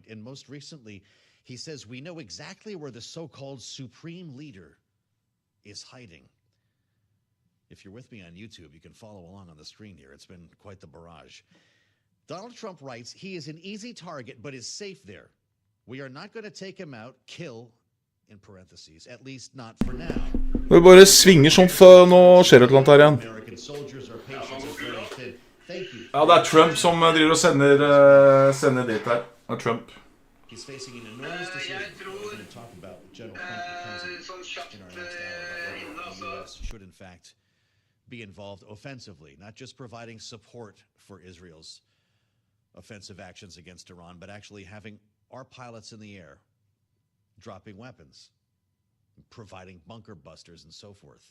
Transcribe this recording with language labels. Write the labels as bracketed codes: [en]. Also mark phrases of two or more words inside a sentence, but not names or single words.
[en] And most recently, he says, we know exactly where the so-called supreme leader is hiding. If you're with me on YouTube, you can follow along on the screen here. It's been quite the barrage. Donald Trump writes, he is an easy target, but is safe there. We are not going to take him out, kill, in parentheses, at least not for now. [no] Det bare svinger sånn for nå skjer det et eller annet her igjen. Ja, det Trump som driver og sender dit her. Det Trump. [en] He's facing an enormous decision. We're going to talk about General Clinton in our next hour about whether the U.S. should, in fact, be involved offensively, not just providing support for Israel's offensive actions against Iran, but actually having our pilots in the air dropping weapons, providing bunker busters, and so forth.